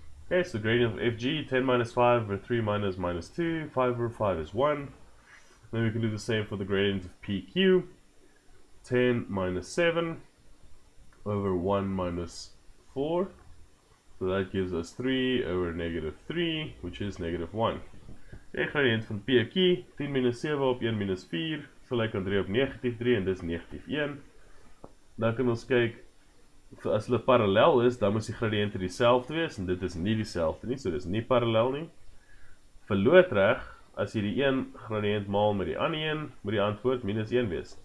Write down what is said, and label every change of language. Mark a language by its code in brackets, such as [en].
[en] Okay, so the gradient of FG, 10 minus 5 over 3 minus 2, 5 over 5 is 1. Then we can do the same for the gradient of PQ, 10 minus 7 over 1 minus 4. So that gives us 3 over negative 3, which is negative 1. [af] Die gradient van PQ, 10 minus 7 op 1 minus 4, gelijk aan 3 op negatief 3, en dis negatief 1. Dan kan ons kyk, as hulle parallel is, dan moet die gradiënte dieselfde wees, en dit is nie dieselfde nie, so dit is nie parallel nie. Vir loodreg, as jy die een gradiënt maal met die ander een, moet die antwoord minus 1 wees.